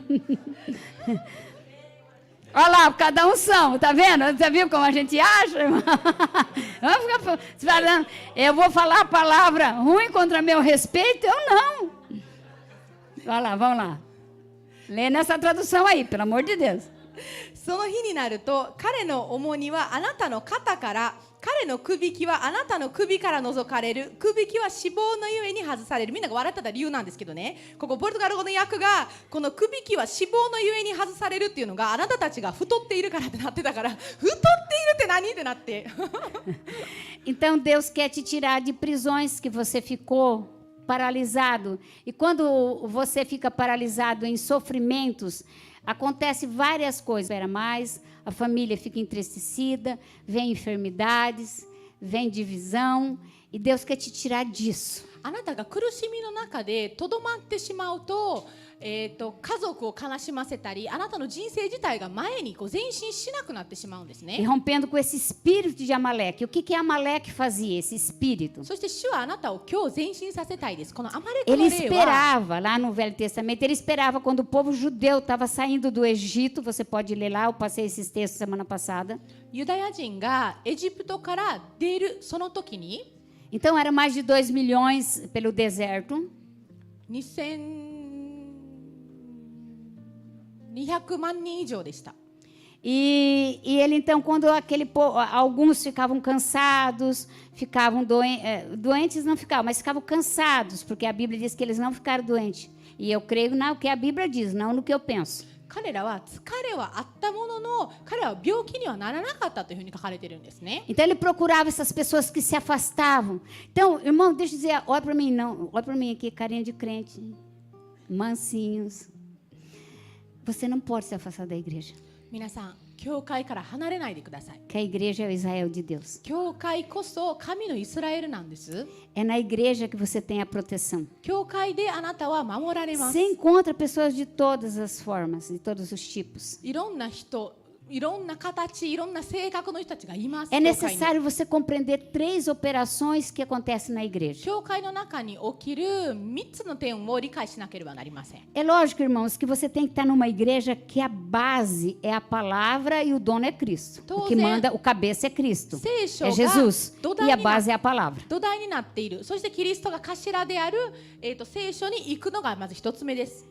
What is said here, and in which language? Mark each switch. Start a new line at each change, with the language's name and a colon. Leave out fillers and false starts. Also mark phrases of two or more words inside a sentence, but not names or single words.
Portuguese: Olha lá, cada unção, tá vendo? Você viu como a gente acha, irmão? Vamos ficar falando, eu vou falar a palavra ruim contra meu respeito? Eu não. Olha lá, vamos lá. Lê nessa tradução aí, pelo amor de Deus.
Japanese: その日になると彼の重荷はあなたの肩から彼のくびきはあなたの首から除かれるくびきは脂肪のゆえに外されるみんなが笑ってた理由なんですけどねここポルトガル語の訳がこのくびきは脂肪のゆえに外されるっていうのがあなたたちが太っているからってなってたから太っているって何ってなって
Portuguese: Então Deus quer te tirar de prisões que você ficou paralisado. E quando você fica paralisado em sofrimentos, acontece várias coisas. Espera mais, a família fica entristecida, vem enfermidades, vem divisão, e Deus quer te tirar disso.
Japanese: あなたが苦しみの中でとどまってしまうと、家族を悲しませたりあなたの人生自体が前にこう前進しなくなってしまうんですね。
Portuguese: E rompendo com esse espírito de Amaleque. O que Amaleque fazia, esse espírito?
Japanese: そして主はあなたを今日前進させたいです。このアマレクの
Portuguese: Ele
Japanese: 霊は
Portuguese: esperava, lá no Velho Testamento, ele esperava quando o povo judeu estava saindo do Egito. Você pode ler lá, eu passei esses textos semana passada.
Japanese: ユダヤ人がエジプトから出るその時に
Portuguese: Então, eram mais de 2 milhões pelo deserto.
Japanese: 2200 万人以上でした。
Portuguese: E ele então, quando alguns ficavam cansados, ficavam doentes não ficavam, mas ficavam cansados, porque a Bíblia diz que eles não ficaram doentes. E eu creio no que a Bíblia diz, não no que eu penso.
Japanese: 彼らは疲れはあったものの、彼らは病気にはならなかったというふうに書かれているんですね。
Portuguese: Então ele procurava essas pessoas que se afastavam. Então, irmão, deixa eu dizer, olha para mim, não, olha para mim aqui, carinha de crente, mansinhos. Você não pode se afastar da igreja.
Japanese: 皆さん、教会から離れないでください。
Portuguese: Que a igreja é o Israel de Deus.
Japanese: 教会こそ神のイスラエルなんです。
Portuguese: É na igreja que você tem a proteção.
Japanese: 教会であなたは守られます。
Portuguese: Você encontra pessoas de todas as formas, de todos os tipos.
Japanese: いろんな人、いろんな形、いろんな性格の人たちがいます。
Portuguese: É necessário você compreender 3 operações que acontecem na igreja.
Japanese: 教会の中に起きる3つの点を理解しなければなりません。
Portuguese: É lógico, irmãos, que você tem que estar numa igreja que a base é a palavra e o dono é Cristo. O que manda, o cabeça é Cristo.
Japanese: 聖書
Portuguese: É
Japanese: が
Portuguese: Jesus.
Japanese: 土
Portuguese: E a
Japanese: 台にな
Portuguese: base é a palavra.
Japanese: 土台になっている。そしてキリストが頭である、聖書に行くのがまず1つ目です。